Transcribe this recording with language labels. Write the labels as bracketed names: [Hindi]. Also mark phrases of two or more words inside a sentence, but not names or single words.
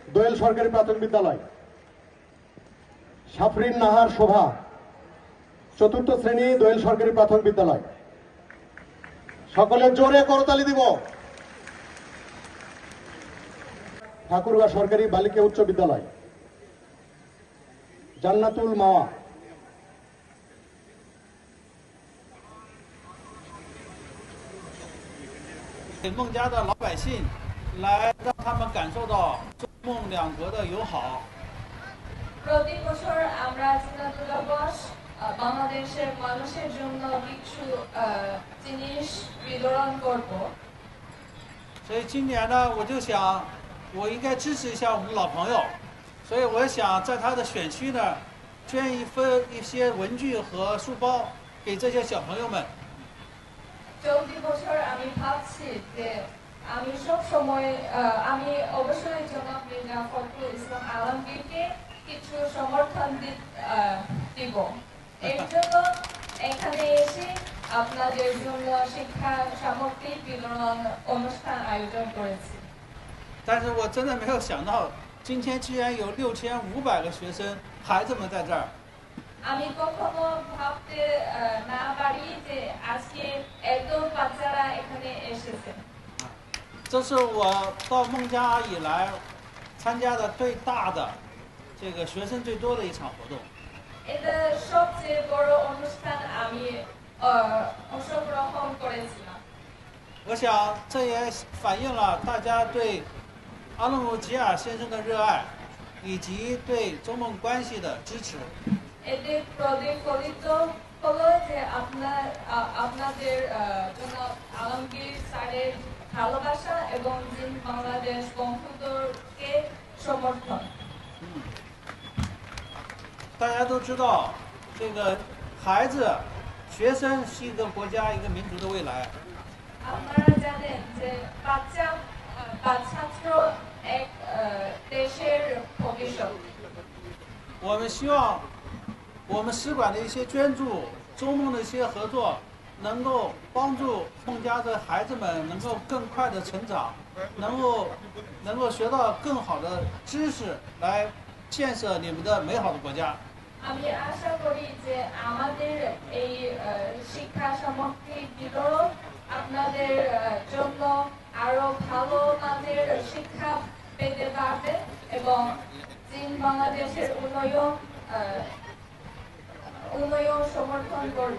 [Bangla] দোয়েল সরকারি প্রাথমিক বিদ্যালয়, সাফরিন নাহার শোভা, চতুর্থ শ্রেণী, দোয়েল সরকারি প্রাথমিক বিদ্যালয়। সকলে জোরে করতালি দিব। ঠাকুরগাঁ সরকারি বালিকা উচ্চ বিদ্যালয়, জান্নাতুল মাওয়া, [Chinese] 给孟加的老百姓，来让他们感受到中孟两国的友好。 [Bangla] প্রতি বছর আমরা চীনা দূতাবাস বাংলাদেশের মানুষের জন্য কিছু জিনিস বিতরণ করব। [Chinese] 所以今年呢，我就想，我应该支持一下我们老朋友，所以我想在他的选区呢，捐一些文具和书包给这些小朋友们。 [Bangla] চলতি বছর আমি ভাবছি যে আমি সব সময় আমি অবশ্যই জনাব মির্জা ফখরুল ইসলাম আলমগীরকে কিছু সমর্থন দিব। এর জন্য এখানে এসে আপনাদের জন্য শিক্ষা সামগ্রী বিতরণ অনুষ্ঠান আয়োজন করেছি। [Chinese] 但是我真的没有想到，今天居然有6500个学生孩子们在这儿。 [Bangla] আমি কখনো ভাবতে না পারি যে আজকে এত বাচ্চারা এখানে এসেছে। [Chinese] 这是我到孟加拉以来参加的最大的、这个学生最多的一场活动。 [Bangla] এটা সবচেয়ে বড় অনুষ্ঠান আমি অংশগ্রহণ করেছিলাম। [Chinese] 我想这也反映了大家对阿隆努吉尔先生的热爱，以及对中孟关系的支持。 [Bangla] এতে প্রতিফলিত হলো যে আপনাদের জন্য আলমগীর স্যারের ভালোবাসা এবং জিন বাংলাদেশ বংশধরকে সমর্থন। [Chinese] 大家都知道，这个孩子、学生是一个国家、一个民族的未来。 [Bangla] আপনারা জানেন যে ছাত্র এক দেশের ভবিষ্যৎ। [Chinese] 我们希望我们使馆的一些捐助、中孟的一些合作，能够帮助孟加的孩子们能够更快的成长，能够学到更好的知识，来建设你们的美好的国家。 [Bangla] আমি আশা করি যে আমাদের এই শিক্ষা সামগ্রী বিতরণ আপনাদের জন্য আরো ভালো মানের শিক্ষা পেতে পারবে এবং চীন বাংলাদেশের উন্নয়ন সমর্থন করবে।